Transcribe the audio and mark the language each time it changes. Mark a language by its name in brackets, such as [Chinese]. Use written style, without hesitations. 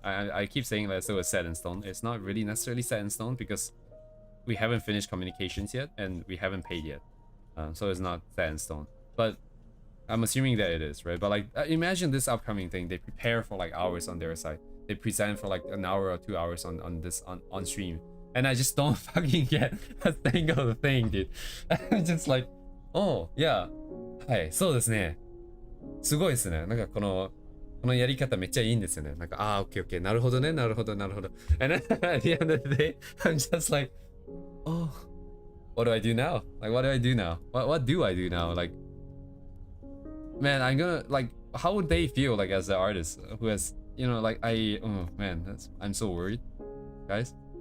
[English] I keep saying that it was set in stone. It's not really necessarily set in stone because we haven't finished communications yet and we haven't paid yet, so it's not set in stone, but I'm assuming that it is, right? But like imagine this upcoming thing, they prepare for like hours on their side, they present for like an hour or 2 hours on stream, and I just don't fucking get a single thing, dude. I'm just like, oh yeah, [Japanese] はいそうですね、すごいですね、なんかこのやり方めっちゃいいんですよね。なんか、あー、オッケーオッケー、なるほどね、なるほど、なるほど。 [English] And then at the end of the day, I'm just like, oh, what do I do now? Like, what do I do now? What do I do now? Like, man, I'm gonna, like, how would they feel, like, as an artist who has, you know, like, oh, man, I'm so worried, guys.